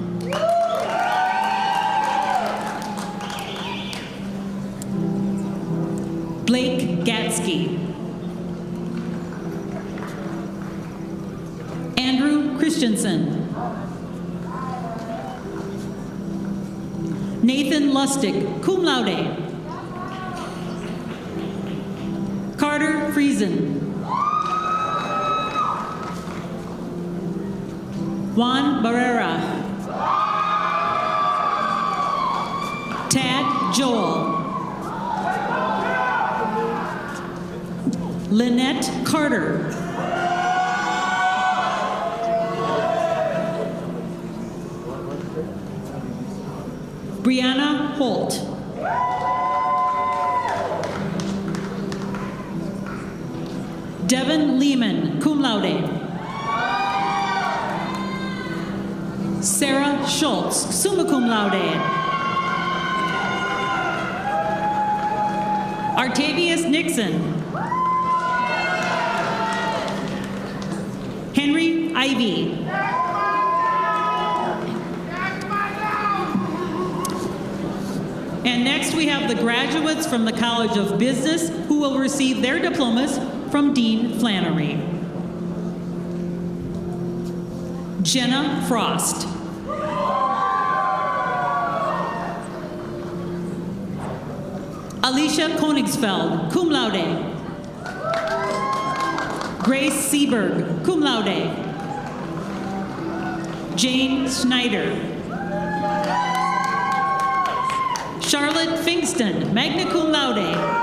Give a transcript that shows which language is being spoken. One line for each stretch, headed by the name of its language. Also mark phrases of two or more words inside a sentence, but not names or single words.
English: Blake Gatsky. Andrew Christensen. Nathan Lustig,
Latin: cum laude.
English: Carter Friesen. Juan Barrera. Tad Joel. Lynette Carter. Brianna Holt. Devin Lehman,
Latin: cum laude. Sarah Schultz, summa cum laude.
English: Artavius Nixon. Henry Ivy. And next we have the graduates from the College of Business who will receive their diplomas from Dean Flannery. Jenna Frost. Alicia Koenigsfeld,
Latin: cum laude.
English: Grace Seberg,
Latin: cum laude.
English: Jane Schneider.
Latin: Charlotte Fingston, magna cum laude.